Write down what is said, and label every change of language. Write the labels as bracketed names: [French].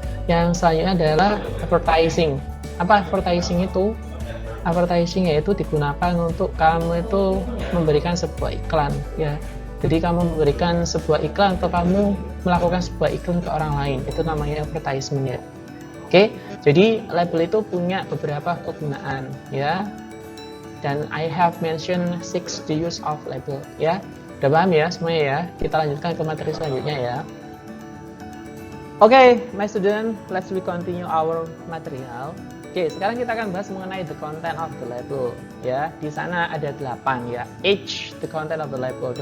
[Indonesian] Yang selanjutnya adalah advertising. Apa advertising itu? Advertising yaitu digunakan untuk kamu itu memberikan sebuah iklan ya. Jadi kamu memberikan sebuah iklan atau kamu melakukan sebuah iklan ke orang lain, itu namanya advertisement ya. Oke, jadi label itu punya beberapa kegunaan ya. [English] Dan I have mentioned 6 the use of label ya. [Indonesian] Udah paham ya semuanya ya? Kita lanjutkan ke materi selanjutnya ya. [English] Oke, my student, let's we continue our material. [Indonesian] Oke, sekarang kita akan bahas mengenai [English] the content of the label [Indonesian] ya. Di sana ada 8 ya. H, [English] the content of the label.